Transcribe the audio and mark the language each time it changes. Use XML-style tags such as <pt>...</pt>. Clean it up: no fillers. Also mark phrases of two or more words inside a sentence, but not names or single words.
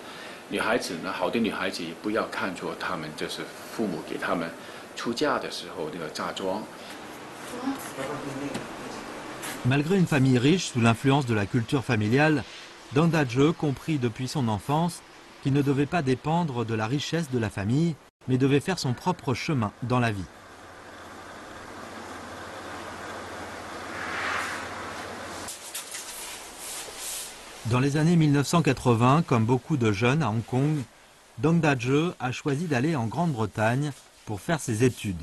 <zh>女孩子呢，好的女孩子也不要看作他們就是父母給他們出嫁的時候那個嫁妝。</zh> <fr>Malgré une famille riche sous l'influence de la culture familiale, Dong Da-je comprit depuis son enfance qu'il ne devait pas dépendre de la richesse de la famille, mais devait faire son propre chemin dans la vie. Dans les années 1980, comme beaucoup de jeunes à Hong Kong, Dong Da-je a choisi d'aller en Grande-Bretagne pour faire ses études.</fr>